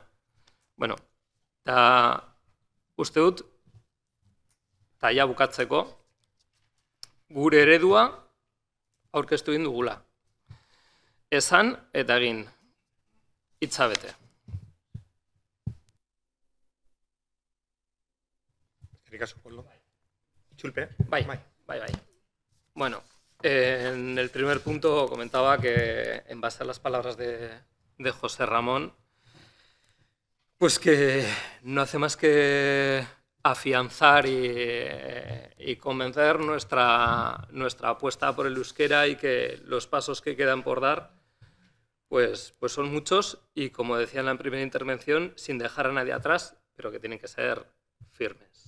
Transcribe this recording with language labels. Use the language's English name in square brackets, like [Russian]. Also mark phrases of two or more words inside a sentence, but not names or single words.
[Basque] Bueno, eta uste dut, eta ja bukatzeko, gure eredua aurkeztu egin dugula. Esan eta egin, hitza bete. Chulpe. Bai. [Spanish] Bueno, en el primer punto comentaba que en base a las palabras de José Ramón, pues que no hace más que afianzar y convencer nuestra apuesta por el euskera y que los pasos que quedan por dar pues son muchos y, como decía en la primera intervención, sin dejar a nadie atrás, pero que tienen que ser firmes.